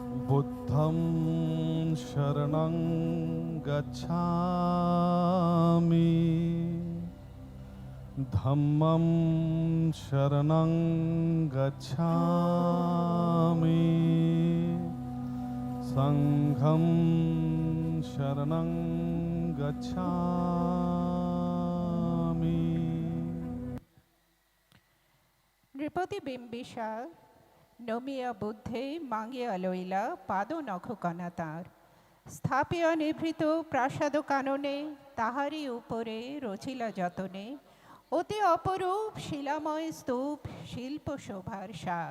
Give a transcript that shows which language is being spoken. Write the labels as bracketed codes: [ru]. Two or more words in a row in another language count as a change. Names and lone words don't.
[pi] বুদ্ধং শরণং গচ্ছামি ধম্মং শরণং গচ্ছামি সংঘং শরণং গচ্ছামি। [bn] নৃপতি বিম্বিসার নমিয়া বুদ্ধে মাঙ্গিয়া লইলা পাদ নখকণা তাঁর স্থাপিয়া নিভৃত প্রাসাদ কাননে তাহারি উপরে রচিলা যতনে অতি অপরূপ শিলাময় স্তূপ শিল্প শোভার সার।